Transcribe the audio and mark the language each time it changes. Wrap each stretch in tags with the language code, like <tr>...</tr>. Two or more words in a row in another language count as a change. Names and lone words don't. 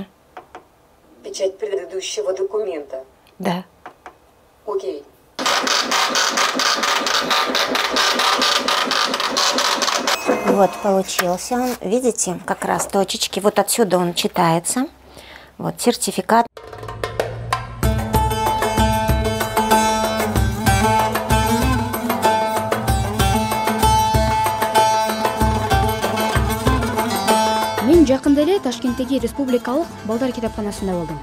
<ru>Печать предыдущего документа. Да. Окей. Вот получился он. Видите, как раз точечки. Вот отсюда он читается. Вот сертификат.</ru> <ky>Мен жакында эле Ташкенттеги республикалык балдар китапканасында болдум.</ky>